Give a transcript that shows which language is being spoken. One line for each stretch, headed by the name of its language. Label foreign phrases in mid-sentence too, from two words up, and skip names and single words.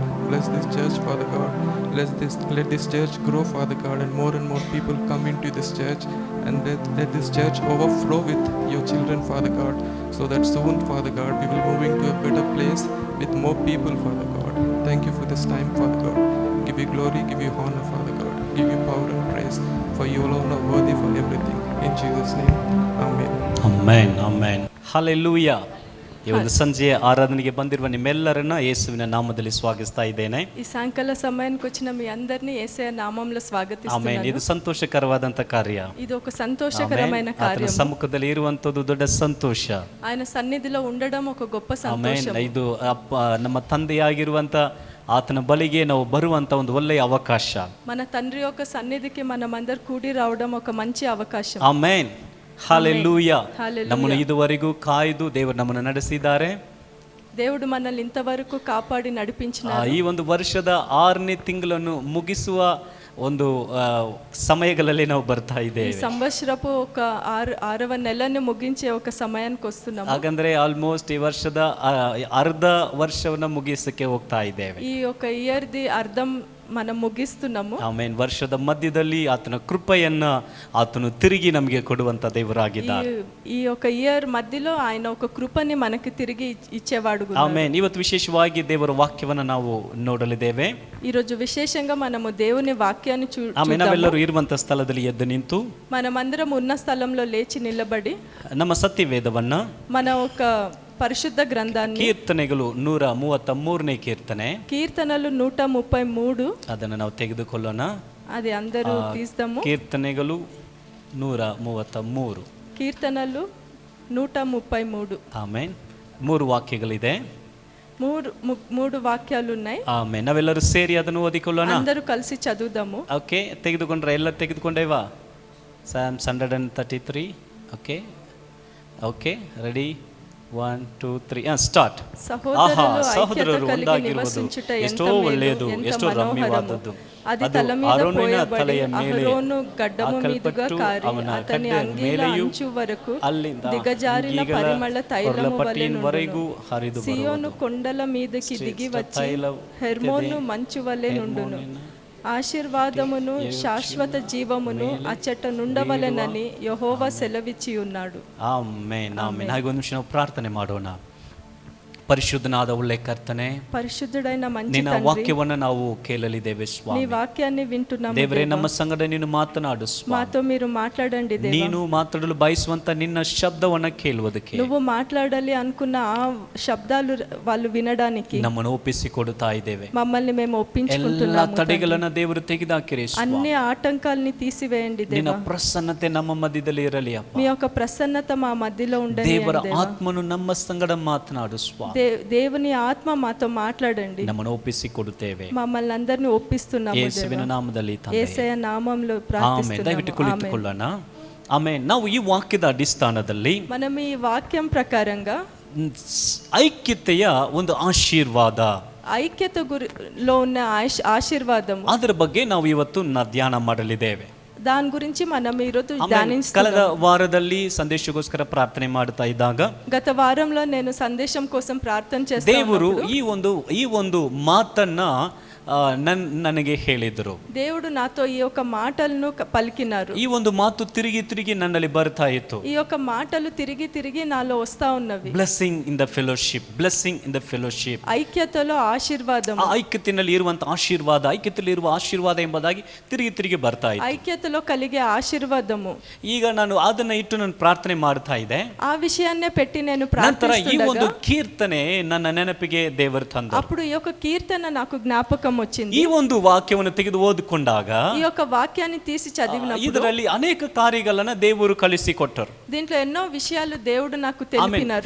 English: Bless this church, Father God. Let this church grow, Father God, and more people come into this church, and let this church overflow with your children, Father God, so that soon, Father God, we will move into a better place with more people, Father God. Thank you for this time, Father God. Give you glory, give you honor, Father God. Give you power and praise, for you alone are worthy for everything. In Jesus' name, Amen.
Kannada: ಅಮೇನ್ ಅಮೇನ್ ಹಲ್ಲೆಲೂಯಾ. ಈ ಒಂದು ಸಂಜೆಯ ಆರಾಧನೆಗೆ ಬಂದಿರುವ ನಿಮ್ಮೆಲ್ಲರನ್ನ ಯೇಸುವಿನ ನಾಮದಲ್ಲಿ ಸ್ವಾಗತಿಸ್ತಾ ಇದ್ದೇನೆ.
Telugu: ఈ సాయంకాల సమయానికి వచ్చిన మీ అందరినీ యేసయ్య నామములో
Kannada: ಆಮೇನ್.
Telugu: స్వాగతిస్తున్నాను.
Kannada: ಇದು ಸಂತೋಷಕರವಾದಂತ ಕಾರ್ಯ.
Telugu: ఇది ఒక సంతోషకరమైన కార్యం.
Kannada: ಸಮ್ಮುಖದಲ್ಲಿ ಇರುವಂತದ್ದು ದೊಡ್ಡ ಸಂತೋಷ.
Telugu: ఆయన సన్నిధిలో ఉండడం ఒక గొప్ప
Kannada: ಆಮೇನ್.
Telugu: సంతోషం.
Kannada: ಇದು ನಮ್ಮ ತಂದೆಯಾಗಿರುವಂತ ಆತನ ಬಳಿಗೆ ನಾವು ಬರುವಂತ ಒಂದು ಒಳ್ಳೆಯ ಅವಕಾಶ.
Telugu: మన తండ్రి యొక్క సన్నిధికి మనమందరం కూడి రావడం ఒక మంచి అవకాశం.
Kannada: ಆಮೇನ್. ಹಲ್ಲೆಲೂಯಾ. ಹಲ್ಲೆಲೂಯಾ. ನಮ್ಮನ್ನು ಇದುವರೆಗೂ ಕಾಯ್ದು ದೇವರು ನಮ್ಮನ್ನು ನಡೆಸಿದ್ದಾರೆ.
Telugu: దేవుడు మనల్ని ఇంతవరకు కాపాడి నడిపించినారు.
Kannada: ಈ ಒಂದು ವರ್ಷದ 6ನೇ ತಿಂಗಳನ್ನು ಮುಗಿಸುವ ಒಂದು ಸಮಯಗಳಲ್ಲಿ ನಾವು ಬರ್ತಾ
Telugu: ఈ
Kannada: ಇದ್ದೇವೆ.
Telugu: సంవత్సరపు ఒక 6వ నెలని ముగించే ఒక సమయానికి వస్తున్నాము.
Kannada: ಹಾಗಂದ್ರೆ ಆಲ್ಮೋಸ್ಟ್ ಈ ವರ್ಷದ ಅರ್ಧ ವರ್ಷವನ್ನ ಮುಗಿಸಕ್ಕೆ ಹೋಗ್ತಾ ಇದ್ದೇವೆ.
Telugu: ఈ ఒక ఇయర్ ది అర్థం మనం ముగిస్తున్నాము.
Kannada: ಆಮೇನ್. ವರ್ಷದ ಮಧ್ಯದಲ್ಲಿ ಆತನ ಕೃಪೆಯನ್ನ ಆತನು ತಿರುಗಿ ನಮಗೆ ಕೊಡುವಂತ ದೇವರಾಗಿದ್ದಾರೆ.
Telugu: ఈ ఒక ఇయర్ మధ్యలో ఆయన ఒక కృపని మనకి తిరిగి ఇచ్చేవాడు.
Kannada: ಆಮೇನ್. ಇವತ್ತು ವಿಶೇಷವಾಗಿ ದೇವರ ವಾಕ್ಯವನ್ನ ನಾವು ನೋಡಲಿದ್ದೇವೆ.
Telugu: ఈ రోజు విశేషంగా మనము దేవుని వాక్యాన్ని
Kannada: ಆಮೇನ್. ನಾವೆಲ್ಲರೂ ಇರುವಂತ ಸ್ಥಳದಲ್ಲಿ ಎದ್ದು ನಿಂತು
Telugu: మనమందరం ఉన్న స్థలంలో లేచి నిలబడి
Kannada: ನಮ್ಮ ಸತ್ಯವೇದವನ್ನ
Telugu: మన ఒక పరిశుద్ధ గ్రంథాన్ని
Kannada: ಕೀರ್ತನೆಗಳು 133ನೇ ಕೀರ್ತನೆ
Telugu: కీర్తనలు 133
Kannada: ಅದನ್ನು ನಾವು ತೆಗೆದುಕೊಳ್ಳೋಣ.
Telugu: అది అందరూ తీస్తాము.
Kannada: ಕೀರ್ತನೆಗಳು 133.
Telugu: కీర్తనలు 133.
Kannada: ಆಮೇನ್. 3 ವಾಕ್ಯಗಳಿದೆ.
Telugu: మూడు వాక్యాలు ఉన్నాయి.
Kannada: ಆಮೇನ್. ನಾವೆಲ್ಲರೂ ಸೇರಿ ಅದನ್ನು ಓದಿಕೊಳ್ಳೋಣ.
Telugu: అందరూ కలిసి చదువుదాము.
Kannada: ಓಕೆ. ತೆಗೆದುಕೊಂಡ್ರೆ ಎಲ್ಲ ತೆಗೆದುಕೊಂಡೇವಾ? Psalms 133.
English: Okay okay ready 1 2 3 start.
Kannada: ಸಹೋದರರು ಒಂದಾಗಿರುವುದು ಎಷ್ಟೋ ಒಳ್ಳೆಯದು, ಎಷ್ಟೋ ರಮ್ಯವಾದದ್ದು.
Telugu: అది తల మీద పోయబడి అహరోను గడ్డము మీదుగా కారి అతని అంగీల అంచు వరకు దిగజారిన పరిమళ తైలము వలె నుండును. సియోను కొండల మీదకి దిగి వచ్చి హెర్మోను మంచు వలె నుండును. ఆశీర్వాదమును శాశ్వత జీవమును అచ్చట నుండవలెనని యెహోవా సెలవిచ్చి ఉన్నాడు.
Kannada: ಆಮೆನ್ ಆಮೆನ್. ಹಾಗೆ ಒಂದು ನಿಮಿಷ ನಾವು ಪ್ರಾರ್ಥನೆ ಮಾಡೋಣ. ಪರಿಶುದ್ಧನಾದ ಒಳ್ಳೆ ಕರ್ತನೆ,
Telugu: పరిశుద్ధుడైన మంచి
Kannada: ನಿನ್ನ ತಂದೆ, ವಾಕ್ಯವನ್ನು ನಾವು ಕೇಳಲಿದ್ದೇವೆ
Telugu: నీ
Kannada: ಸ್ವಾಮಿ.
Telugu: వాక్యాన్ని వింటున్నాము
Kannada: ದೇವರೇ,
Telugu: దేవా.
Kannada: ನಮ್ಮ ಸಂಗಡ ನೀನು ಮಾತನಾಡು ಸ್ವಾಮಿ.
Telugu: మాతో మీరు మాట్లాడండి దేవా.
Kannada: ನೀನು ಮಾತಾಡಲು ಬಯಸುವಂತ ನಿನ್ನ ಶಬ್ದವನ್ನ ಕೇಳುವುದಕ್ಕೆ
Telugu: నువ్వు మాట్లాడాలి అనుకున్న ఆ శబ్దాలు వాళ్ళు వినడానికి
Kannada: ನಮ್ಮನ್ನು ಒಪ್ಪಿಸಿಕೊಡುತ್ತಾ ಇದ್ದೇವೆ.
Telugu: మమ్మల్ని మేము
Kannada: ಎಲ್ಲ
Telugu: ఒప్పించుకుంటున్నాము.
Kannada: ತಡೆಗಳನ್ನ ದೇವರು ತೆಗೆದಾಕಿರಿ ಸ್ವಾಮಿ.
Telugu: అన్ని ఆటంకాల్ని తీసివేయండి
Kannada: ನಿನ್ನ
Telugu: దేవా.
Kannada: ಪ್ರಸನ್ನತೆ ನಮ್ಮ ಮಧ್ಯದಲ್ಲಿ ಇರಲಿ ಅಪ್ಪ.
Telugu: మీ యొక్క ప్రసన్నత మా మధ్యలో ఉండని
Kannada: ದೇವರ ಆತ್ಮನು ನಮ್ಮ ಸಂಗಡ ಮಾತನಾಡು ಸ್ವಾಮಿ.
Telugu: దేవుని ఆత్మ మాతో మాట్లాడండి.
Kannada: ನಮ್ಮನ್ನು ಒಪ್ಪಿಸಿಕೊಡುತ್ತೇವೆ
Telugu: మమ్మల్ని అందరిని ఒప్పిస్తున్నాము
Kannada: ಯೇಸುವಿನ
Telugu: దేవా.
Kannada: ನಾಮದಲ್ಲಿ ತಂದೆ.
Telugu: యేసయ్య నామములో
Kannada: ಆಮೆನ್.
Telugu: ప్రార్థిస్తున్నాము.
Kannada: ದಯವಿಟ್ಟು ಕುಳಿತುಕೊಳ್ಳೋಣ. ಆಮೆನ್. ನಾವು ಈ ವಾಕ್ಯದ ಅಡಿಸ್ಥಾನದಲ್ಲಿ
Telugu: మనం ఈ వాక్యం ప్రకారంగా
Kannada: ಐಕ್ಯತೆಯ ಒಂದು ಆಶೀರ್ವಾದ,
Telugu: ఐక్యత గురిలో ఉన్న ఆశీర్వాదం,
Kannada: ಅದರ ಬಗ್ಗೆ ನಾವು ಇವತ್ತು ಧ್ಯಾನ ಮಾಡಲಿದ್ದೇವೆ.
Telugu: దాని గురించి మనం ఈరోజు
Kannada: ಕಳೆದ
Telugu: ధ్యానిస్తున్నాం.
Kannada: ವಾರದಲ್ಲಿ ಸಂದೇಶಕ್ಕೋಸ್ಕರ ಪ್ರಾರ್ಥನೆ ಮಾಡ್ತಾ ಇದ್ದಾಗ
Telugu: గత వారంలో నేను సందేశం కోసం ప్రార్థన
Kannada: ದೇವರು
Telugu: చేస్తాను.
Kannada: ಈ ಒಂದು ಮಾತನ್ನ ನನಗೆ ಹೇಳಿದರು.
Telugu: దేవుడు నాతో ఈ యొక్క మాటలను పలికినారు.
Kannada: ಈ ಒಂದು ಮಾತು ತಿರುಗಿ ತಿರುಗಿ ನನ್ನಲ್ಲಿ ಬರ್ತಾ ಇತ್ತು.
Telugu: ఈ యొక్క మాటలు తిరిగి తిరిగి నాలో వస్తా ఉన్నవి.
English: Blessing in the fellowship, blessing in the fellowship.
Telugu: ఐక్యతలో ఆశీర్వాదం,
Kannada: ಆ ಐಕ್ಯತೆಯಲ್ಲಿ ಇರುವಂತ ಆಶೀರ್ವಾದ, ಐಕ್ಯತೆಯಲ್ಲಿ ಇರುವ ಆಶೀರ್ವಾದ ಎಂಬುದಾಗಿ ತಿರುಗಿ ತಿರುಗಿ ಬರ್ತಾ ಇತ್ತು.
Telugu: ఐక్యతలో కలిగే ఆశీర్వాదము.
Kannada: ಈಗ ನಾನು ಅದನ್ನ ಇಟ್ಟು ನಾನು ಪ್ರಾರ್ಥನೆ ಮಾಡ್ತಾ ಇದ್ದೆ.
Telugu: ఆ విషయాన్నే పెట్టి నేను
Kannada: ನಂತರ ಈ ಒಂದು
Telugu: ప్రార్థిస్తుండగా
Kannada: ಕೀರ್ತನೆ ನನ್ನ ನೆನಪಿಗೆ ದೇವರು ತಂದ.
Telugu: అప్పుడు ఈ యొక్క కీర్తన నాకు జ్ఞాపకం వచ్చింది.
Kannada: ಈ ಒಂದು ವಾಕ್ಯವನ್ನು ತೆಗೆದು ಓದಿಕೊಂಡಾಗ
Telugu: ఈ యొక్క వాక్యాన్ని తీసి చదివినప్పుడు
Kannada: ಇದರಲ್ಲಿ ಅನೇಕ ಕಾರ್ಯಗಳನ್ನ ದೇವರು ಕಲಿಸಿಕೊಟ್ಟರು.
Telugu: దీంట్లో ఎన్నో విషయాలు దేవుడు నాకు తెలిపినారు.